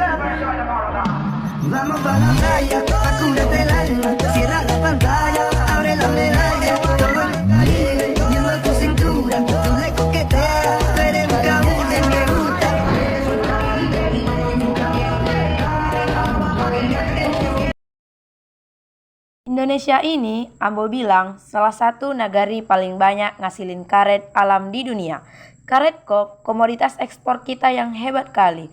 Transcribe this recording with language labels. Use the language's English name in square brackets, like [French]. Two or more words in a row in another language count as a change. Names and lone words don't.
[Spanish] Vamos pa' la playa, a curarte el alma. Cierra la pantalla, abre la medalla. Todo el Caribe, viendo tu cintura. Tú le coqueteas, tú eres un cabule, me gusta. [Indonesian] Indonesia ini, Ambo bilang, salah satu negari paling banyak ngasilin karet alam di dunia. Karet kok komoditas ekspor kita yang hebat kali.